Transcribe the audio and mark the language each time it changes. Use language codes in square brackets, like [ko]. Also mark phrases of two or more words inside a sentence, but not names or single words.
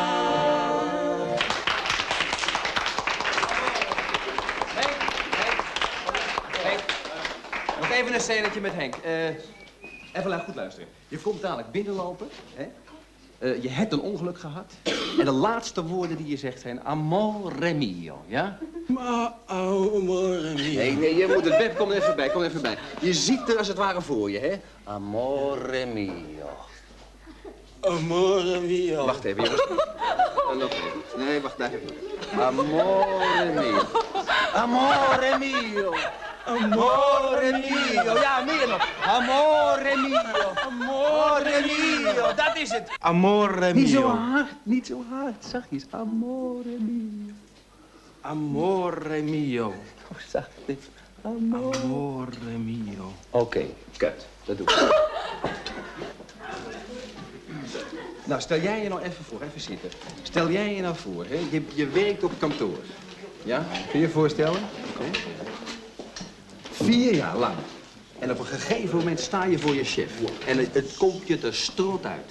[nl] Even een scenetje met Henk. Even goed luisteren. Je komt dadelijk binnenlopen. Hè? Je hebt een ongeluk gehad. En de laatste woorden die je zegt zijn [it] amore mio, [nl] ja? Maar [it] amore mio. [nl] Nee, je moet het weg. Kom er even bij. Je ziet er als het ware voor je, hè? [it] Amore mio. Amore mio. [nl] Wacht even, jongens. Nog even. Nee, wacht even. [it] Amore mio. Amore mio. Amore mio. [nl] Ja, meer nog. [it] Amore mio. Amore mio. [nl] Dat is het. [it] Amore mio. [nl] Niet zo hard. Zachtjes. [it] Amore mio. Amore mio. [nl] Oh, zacht. [it] Amore mio. [nl] Oké, kut. Dat doe ik. Nou, stel jij je nou even voor. Even zitten. Stel jij je nou voor, hè. Je werkt op kantoor. Ja? Kun je je voorstellen? Oké. 4 jaar lang. En op een gegeven moment sta je voor je chef. En het komt je er strot uit.